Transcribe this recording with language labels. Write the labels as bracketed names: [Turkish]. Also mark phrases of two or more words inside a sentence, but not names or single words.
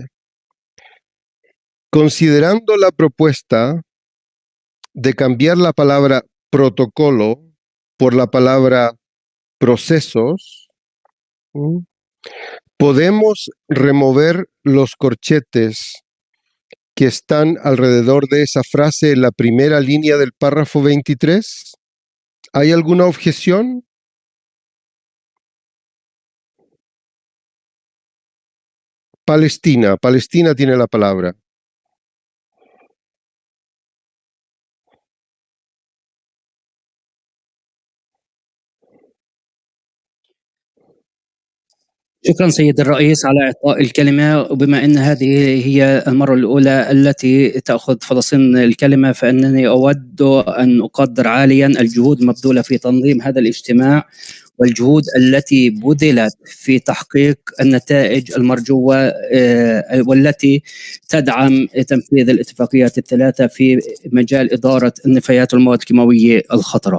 [Spanish] Considerando la propuesta de cambiar la palabra protocolo por la palabra procesos, podemos remover los corchetes que están alrededor de esa frase en la primera línea del párrafo 23. ¿Hay alguna objeción? Palestina tiene la palabra. [Arabic] شكرا سيد الرئيس على إعطاء الكلمة، وبما أن هذه هي المرة الأولى التي تأخذ فلسطين الكلمة، فإنني أود أن أقدر عاليا الجهود المبذولة في تنظيم هذا الاجتماع والجهود التي بذلت في تحقيق النتائج المرجوة والتي تدعم تنفيذ الاتفاقيات الثلاثة في مجال إدارة النفايات والمواد الكيماوية الخطرة.